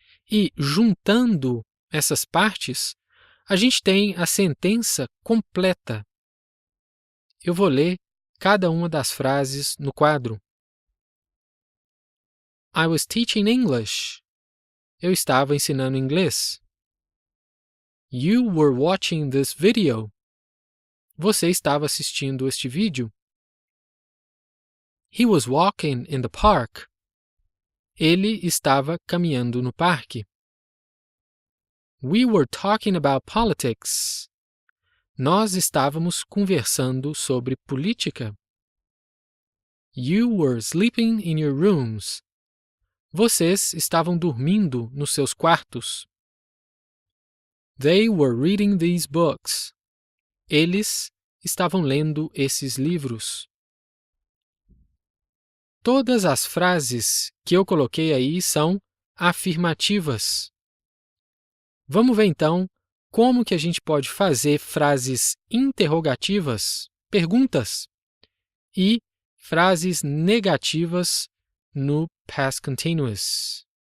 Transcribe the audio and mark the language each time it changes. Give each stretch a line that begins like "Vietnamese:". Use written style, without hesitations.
Portuguese: E, juntando essas partes, a gente tem a sentença completa. Eu vou ler cada uma das frases no quadro.
English: I was teaching English.
Portuguese: Eu estava ensinando inglês.
English: You were watching this video.
Portuguese: Você estava assistindo este vídeo.
English: He was walking in the park.
Portuguese: Ele estava caminhando no parque.
English: We were talking about politics.
Portuguese: Nós estávamos conversando sobre política.
English: You were sleeping in your rooms.
Portuguese: Vocês estavam dormindo nos seus quartos.
English: They were reading these books.
Portuguese: Eles estavam lendo esses livros. Todas as frases que eu coloquei aí são afirmativas. Vamos ver então como que a gente pode fazer frases interrogativas, perguntas, e frases negativas no past continuous.